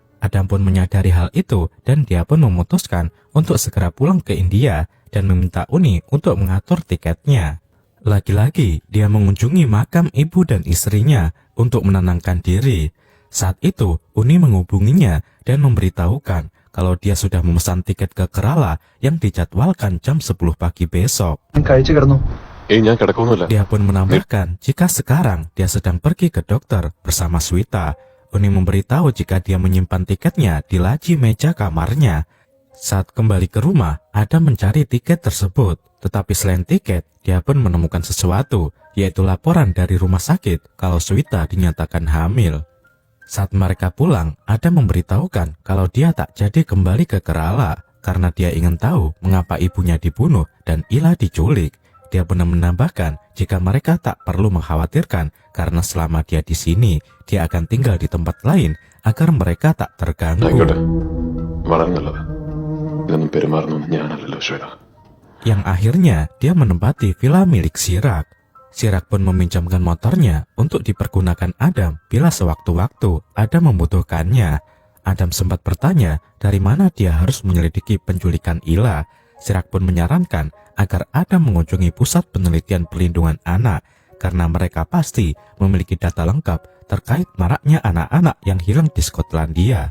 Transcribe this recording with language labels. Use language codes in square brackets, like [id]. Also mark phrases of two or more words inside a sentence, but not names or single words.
[id] Adam pun menyadari hal itu dan dia pun memutuskan untuk segera pulang ke India dan meminta Uni untuk mengatur tiketnya. Lagi-lagi dia mengunjungi makam ibu dan istrinya untuk menenangkan diri. Saat itu Uni menghubunginya dan memberitahukan kalau dia sudah memesan tiket ke Kerala yang dijadwalkan jam 10 pagi besok. [ml] ഞാൻ കിടക്കൊന്നുമില്ല. [id] Dia pun menambahkan jika sekarang dia sedang pergi ke dokter bersama Swita. Uni memberitahu jika dia menyimpan tiketnya di laci meja kamarnya. Saat kembali ke rumah, Adam mencari tiket tersebut. Tetapi selain tiket, dia pun menemukan sesuatu, yaitu laporan dari rumah sakit kalau Swita dinyatakan hamil. Saat mereka pulang, Adam memberitahukan kalau dia tak jadi kembali ke Kerala karena dia ingin tahu mengapa ibunya dibunuh dan Ila diculik. Dia pun menambahkan jika mereka tak perlu mengkhawatirkan karena selama dia di sini, dia akan tinggal di tempat lain agar mereka tak terganggu. [ml] ആയിക്കോട്ടെ വളർന്നുള്ളത് ഇതൊന്നും പെരുമാറുന്നൊന്നും ഞാനല്ലല്ലോ ശ്വേത. [id] Yang akhirnya dia menempati villa milik Chirag. Chirag pun meminjamkan motornya untuk dipergunakan Adam bila sewaktu-waktu Adam membutuhkannya. Adam sempat bertanya dari mana dia harus menyelidiki penculikan Ila. Chirag pun menyarankan agar Adam mengunjungi pusat penelitian perlindungan anak karena mereka pasti memiliki data lengkap terkait maraknya anak-anak yang hilang di Skotlandia.